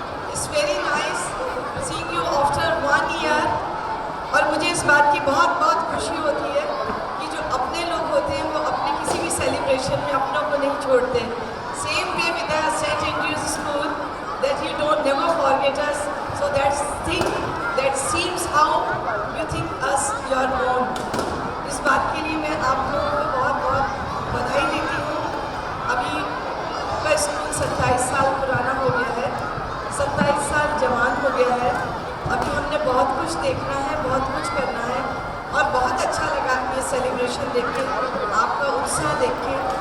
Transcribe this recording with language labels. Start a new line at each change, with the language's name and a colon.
English: It's very nice seeing you after 1 year.
Hindi: और मुझे इस बात की बहुत बहुत खुशी होती है कि जो अपने लोग होते हैं वो अपने किसी भी सेलिब्रेशन में अपनों को नहीं छोड़ते.
English: Same way with the St. Andrew's School, that you don't never forget us. So that thing that seems how you think us your own.
Hindi: इस बात के लिए मैं आप लोगों को बहुत बहुत बधाई देती हूँ. अभी का स्कूल 27 साल पुराना हो गया है, 27 साल जवान हो गया है. अभी हमने बहुत कुछ देखना है, बहुत कुछ करना है और बहुत अच्छा लगा ये सेलिब्रेशन देख के, आपका उत्साह देख के.